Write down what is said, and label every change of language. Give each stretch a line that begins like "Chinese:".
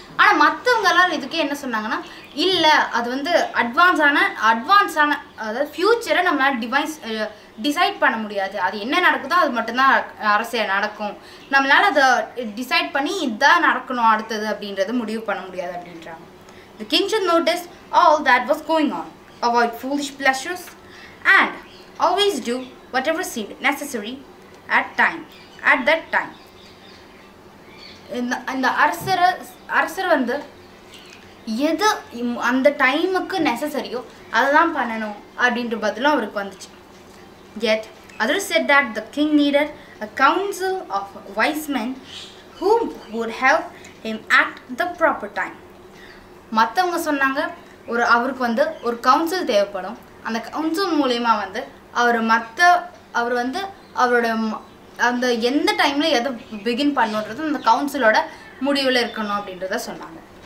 Tamil: ஆனால் மற்றவங்களால் இதுக்கே என்ன சொன்னாங்கன்னா, இல்லை அது வந்து அட்வான்ஸான அதாவது ஃப்யூச்சரை நம்மளால் டிசைட் பண்ண முடியாது, அது என்ன நடக்குதோ அது மட்டும்தான் அரசியல் நடக்கும், நம்மளால் அதை டிசைட் பண்ணி இதுதான் நடக்கணும் அடுத்தது அப்படின்றத முடிவு பண்ண முடியாது அப்படின்றாங்க.
English: The king should notice all that was going on, avoid foolish pleasures, and always do whatever seemed necessary at that time.
Tamil: இந்த அரசர் வந்து எது அந்த டைமுக்கு நெசசரியோ அதை தான் பண்ணணும் அப்படின்ற பதிலும் அவருக்கு வந்துச்சு.
English: Yet others said that the king needed a council of wise men who would help him act the proper time.
Tamil: மற்றவங்க சொன்னாங்க அவருக்கு வந்து ஒரு கவுன்சில் தேவைப்படும், அந்த கவுன்சில் மூலயமா வந்து அவர் வந்து அவரோட அந்த எந்த டைமில் எதை பிகின் பண்ணுன்றது அந்த கவுன்சிலோட முடிவில் இருக்கணும் அப்படின்றத சொன்னாங்க.